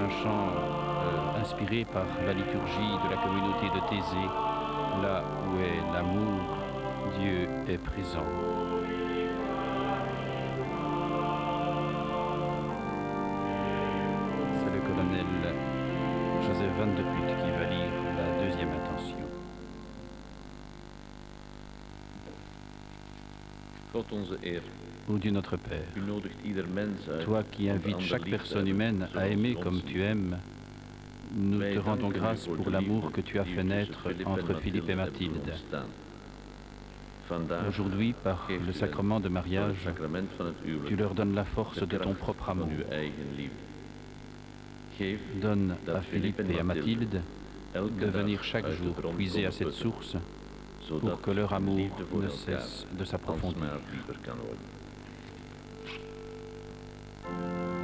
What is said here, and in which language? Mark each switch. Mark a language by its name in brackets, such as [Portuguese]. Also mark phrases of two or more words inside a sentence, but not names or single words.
[French] un chant inspiré par la liturgie de la communauté de Thésée, là où est l'amour, Dieu est présent. C'est le colonel Joseph Van de Putte qui va lire la deuxième intention. [Dutch] God onze Heer, [French] Ô Dieu notre Père, [Dutch] u nodigt ieder mens uit [French] toi qui [Dutch] om [French] invites [Dutch] de [French] chaque [Dutch] liefde [French] personne [Dutch] te [French] humaine [Dutch] hebben, [French] à [Dutch] zoals [French] aimer [Dutch] u [French] comme [Dutch] ons [French] tu [Dutch] lief. [French] aimes, nous [Dutch] Wij [French] te rendons [Dutch] danken u [French] grâce [Dutch] voor [French] pour [Dutch] de [French] l'amour [Dutch] liefde [French] que tu as [Dutch] die [French] fait [Dutch] u [French] naître [Dutch] tussen Philippe [French] entre [Dutch] en [French] Philippe et [Dutch] Mathilde hebt [French] Mathilde. [Dutch] ontstaan. Vandaag [French] Aujourd'hui, par [Dutch] geeft [French] le [Dutch] u [French] sacrement de [Dutch] hen, door het [French] mariage, [Dutch] sacrament van het huwelijk, [French] tu leur donnes la force [Dutch] de [French] de ton [Dutch] kracht [French] propre [Dutch] van [French] amour. [Dutch] uw eigen liefde. Geef [French] Donne [Dutch] dat [French] à Philippe et à Mathilde [Dutch] elke [French] de [Dutch] dag [French] venir chaque [Dutch] uit de [French] jour [Dutch] bron [French] puiser à [Dutch] komen [French] cette [Dutch] putten, [French] source [Dutch] zodat [French] pour que leur [Dutch] hun [French] amour [Dutch] liefde voor [French] ne [Dutch] elkaar [French] cesse de s'approfondir. [Dutch] alsmaar dieper kan worden.